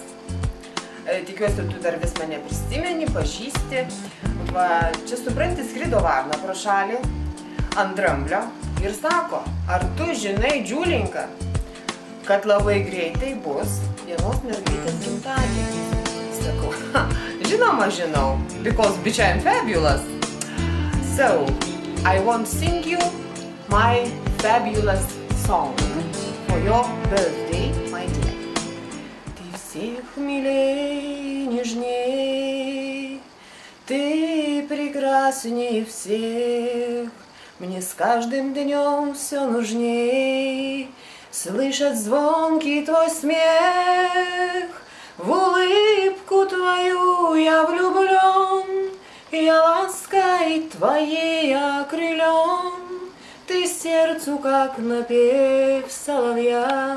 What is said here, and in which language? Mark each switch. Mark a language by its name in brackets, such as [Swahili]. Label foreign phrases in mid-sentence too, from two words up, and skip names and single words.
[Lithuanian] Tikiuosi, tu dar vis mane prisimeni, pažįsti. Va, čia supranti, skrido varna pro šalį ant dramblio ir sako, ar tu žinai, Džiulinka, kad labai greitai bus vienos mergaitės gimtadienis. Sakau, žinoma žinau, [English] because bitch I'm fabulous. So, I want to sing you my fabulous song for your birthday, my dear. [Russian] Всех милей, нежней, ты прекрасней всех, мне с каждым днем все нужней слышать звонкий твой смех, в улыбку твою я влюблен, я лаской твоей окрылен, ты сердцу как напев соловья.